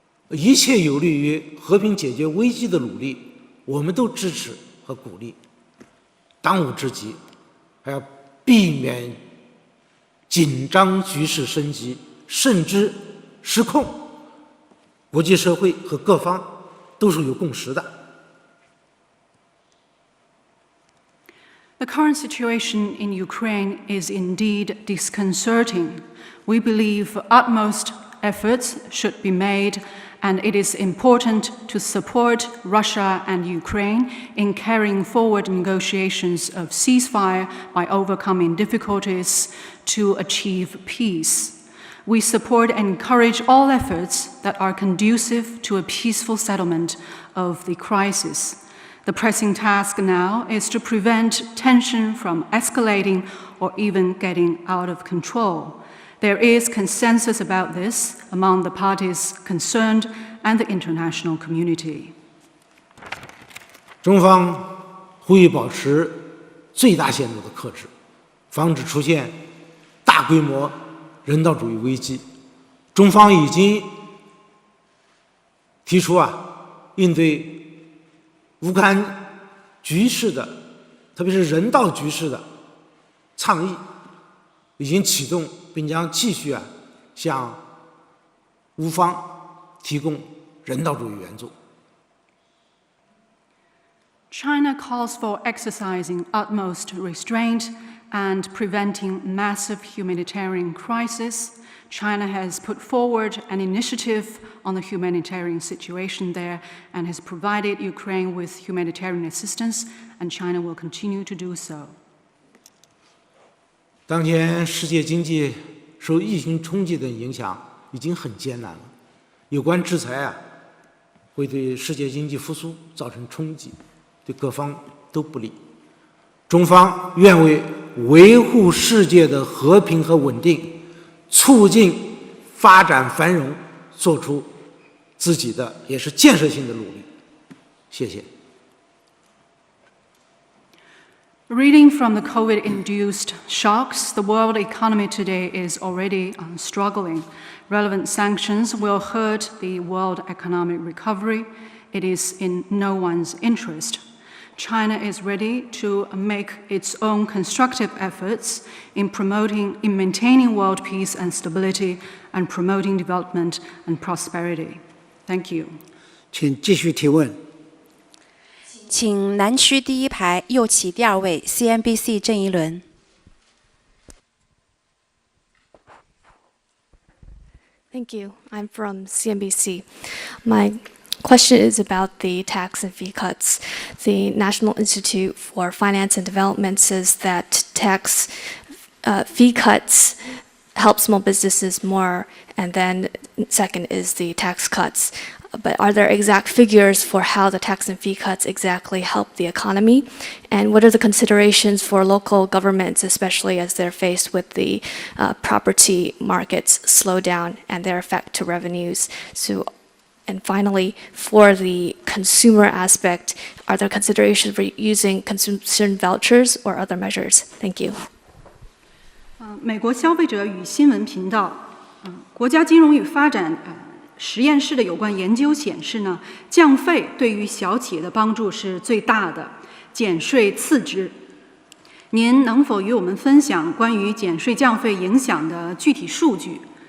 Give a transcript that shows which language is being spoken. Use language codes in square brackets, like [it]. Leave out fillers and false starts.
[zh] 一切有利于和平解决危机的努力，我们都支持和鼓励。当务之急，还要避免紧张局势升级，甚至失控。国际社会和各方都是有共识的。 [en] The current situation in Ukraine is indeed disconcerting. We believe utmost efforts should be made, and it is important to support Russia and Ukraine in carrying forward negotiations of ceasefire by overcoming difficulties to achieve peace. We support and encourage all efforts that are conducive to a peaceful settlement of the crisis. The pressing task now is to prevent tension from escalating or even getting out of control. There is consensus about this among the parties concerned and the international community. [zh] 中方呼吁保持最大限度的克制，防止出现大规模人道主义危机。中方已经提出应对乌克兰局势的，特别是人道局势的倡议，已经启动，并将继续向乌方提供人道主义援助。 [en] China calls for exercising utmost restraint and preventing massive humanitarian crisis. China has put forward an initiative on the humanitarian situation there and has provided Ukraine with humanitarian assistance, and China will continue to do so. [zh] 当前世界经济受疫情冲击的影响已经很艰难了，有关制裁会对世界经济复苏造成冲击，对各方都不利。中方愿为维护世界的和平和稳定，促进发展繁荣，做出自己的也是建设性的努力。谢谢。 [en] Reading from the COVID-induced shocks, the world economy today is already struggling. Relevant sanctions will hurt the world economic recovery. It is in no one's interest. China is ready to make its own constructive efforts in maintaining world peace and stability and promoting development and prosperity. Thank you. [zh] 请继续提问。请南区第一排右起第二位 CNBC 郑一伦。 [en] Thank you. I'm from CNBC. My question is about the tax and fee cuts. The National Institute for Finance and Development says that tax fee cuts help small businesses more, and then second is the tax cuts. But are there exact figures for how the tax and fee cuts exactly help the economy? And what are the considerations for local governments, especially as they're faced with the property markets slowdown and their effect to revenues? And finally, for the consumer aspect, are there considerations for using consumption vouchers or other measures? Thank you. [zh] 美国消费者与新闻频道，国家金融与发展实验室的有关研究显示呢，降费对于小企业的帮助是最大的，减税次之。您能否与我们分享关于减税降费影响的具体数据？